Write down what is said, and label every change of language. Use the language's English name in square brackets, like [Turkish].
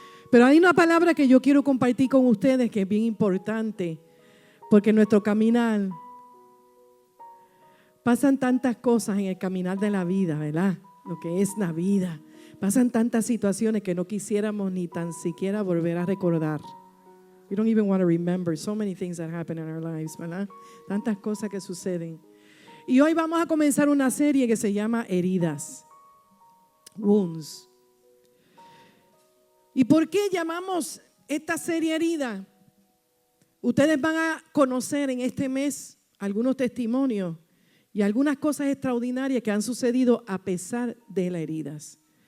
[Spanish] Pero hay una palabra que yo quiero compartir con ustedes que es bien importante, porque en nuestro caminar pasan tantas cosas en el caminar de la vida, ¿verdad? Lo que es la vida. Pasan tantas situaciones que no quisiéramos ni tan siquiera volver a recordar. [English] We don't even want to remember so many things that happen in our lives, ¿verdad? [Spanish] Tantas cosas que suceden. Y hoy vamos a comenzar una serie que se llama Heridas, Wounds. ¿Y por qué llamamos esta serie Herida? Ustedes van a conocer en este mes algunos testimonios y algunas cosas extraordinarias que han sucedido a pesar de las heridas.